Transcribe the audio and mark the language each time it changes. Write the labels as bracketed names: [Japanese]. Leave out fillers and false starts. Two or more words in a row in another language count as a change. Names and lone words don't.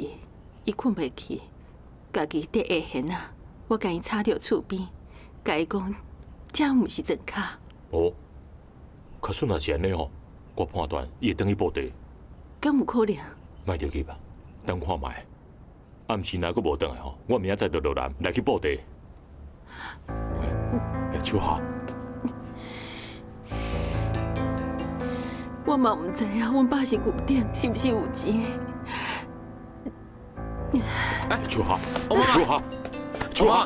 [Min Nan Chinese] 伊困袂去，家己伫下闲啊，我甲伊插到厝边，甲伊讲，这毋是真卡。哦，可是若是安尼吼，我判断伊会等去报地。敢有可能？莫着急吧，等看卖。暗时若阁无转来吼，我明仔载就落南来去报地。秋霞，我嘛毋知影，阮爸是牛顶，是毋是有钱？哎，秋霞，秋霞，秋霞，